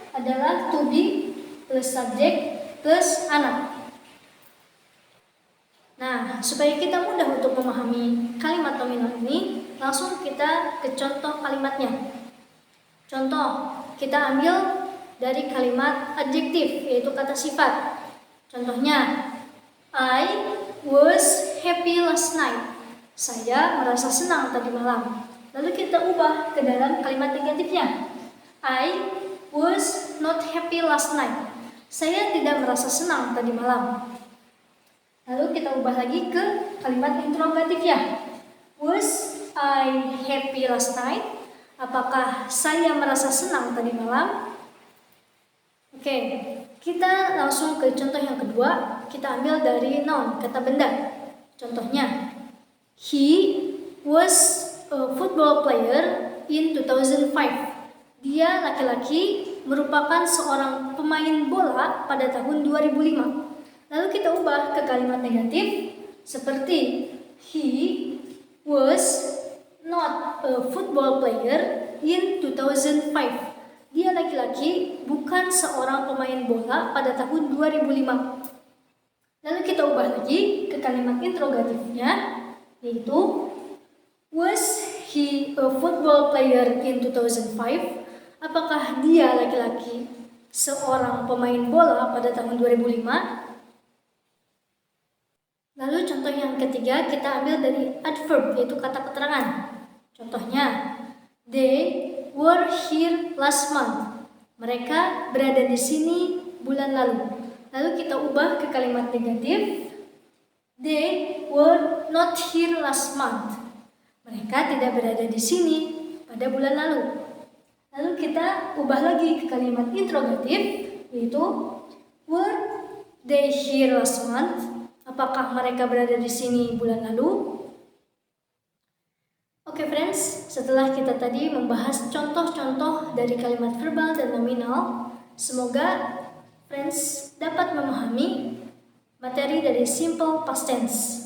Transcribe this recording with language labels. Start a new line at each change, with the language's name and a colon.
Indonesian: adalah to be plus subjek plus anak. Nah, supaya kita mudah untuk memahami kalimat nominal ini, langsung kita ke contoh kalimatnya. Contoh, kita ambil dari kalimat adjektif, yaitu kata sifat. Contohnya,
English: I was happy last night.
Indonesian: Saya merasa senang tadi malam. Lalu kita ubah ke dalam kalimat negatifnya.
English: I was not happy last night.
Indonesian: Saya tidak merasa senang tadi malam. Lalu kita ubah lagi ke kalimat interrogatifnya.
English: Was I happy last night?
Indonesian: Apakah saya merasa senang tadi malam? Oke, kita langsung ke contoh yang kedua. Kita ambil dari noun, kata benda. Contohnya,
English: he was a football player in 2005.
Indonesian: Dia laki-laki merupakan seorang pemain bola pada tahun 2005. Lalu kita ubah ke kalimat negatif seperti
English: he was not a football player in 2005.
Indonesian: Dia laki-laki, bukan seorang pemain bola pada tahun 2005. Lalu kita ubah lagi ke kalimat interrogatifnya, yaitu
English: was he a football player in 2005?
Indonesian: Apakah dia laki-laki, seorang pemain bola pada tahun 2005? Lalu contoh yang ketiga kita ambil dari adverb, yaitu kata keterangan. Contohnya,
English: they were here last month.
Indonesian: Mereka berada di sini bulan lalu. Lalu kita ubah ke kalimat negatif.
English: They were not here last month.
Indonesian: Mereka tidak berada di sini pada bulan lalu. Lalu kita ubah lagi ke kalimat interrogatif, yaitu
English: were they here last month?
Indonesian: Apakah mereka berada di sini bulan lalu? Oke friends, setelah kita tadi membahas contoh-contoh dari kalimat verbal dan nominal, semoga friends dapat memahami materi dari simple past tense.